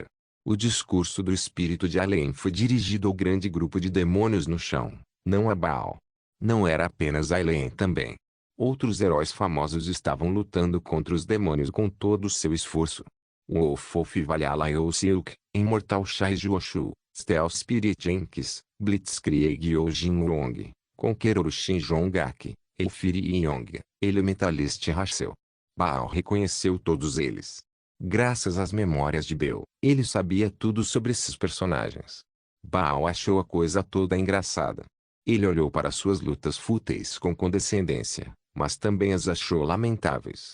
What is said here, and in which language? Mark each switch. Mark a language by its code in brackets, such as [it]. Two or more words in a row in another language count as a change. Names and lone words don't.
[pt] O discurso do espírito de Alien foi dirigido ao grande grupo de demônios no chão, não a Baal. Não era apenas Alien também. Outros heróis famosos estavam lutando contra os demônios com todo o seu esforço. Wolf Valhalla Silk, Immortal Shai Juoshu, Stealth Spirit Jenks, Blitzkrieg Yojin Wrong, Conqueror Shin Jongak, Elfiri Yong, Elementalist Rachel. Baal reconheceu todos eles. Graças às memórias de Bel, ele sabia tudo sobre esses personagens. Baal achou a coisa toda engraçada. Ele olhou para suas lutas fúteis com condescendência, mas também as achou lamentáveis.